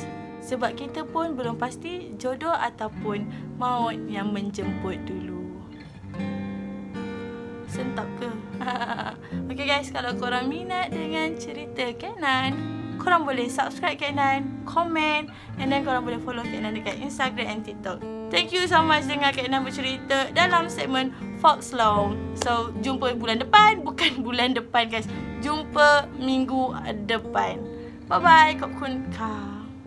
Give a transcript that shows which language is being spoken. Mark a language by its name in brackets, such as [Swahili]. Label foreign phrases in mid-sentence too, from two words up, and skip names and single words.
[Malay] Sebab kita pun belum pasti jodoh ataupun maut yang menjemput dulu. Sentap ke? [English] Okay guys, [Malay] kalau korang minat dengan cerita Kak Nan, korang boleh subscribe Kak Nan, komen, [English] and then [Malay] korang boleh follow Kak Nan dekat Instagram and TikTok. [English] Thank you so much [Malay] dengar Kak Nan bercerita dalam segmen Fox Long. So, jumpa bulan depan. Bukan bulan depan guys, jumpa minggu depan. [English] Bye bye, [Thai] ขอบคุณค่ะ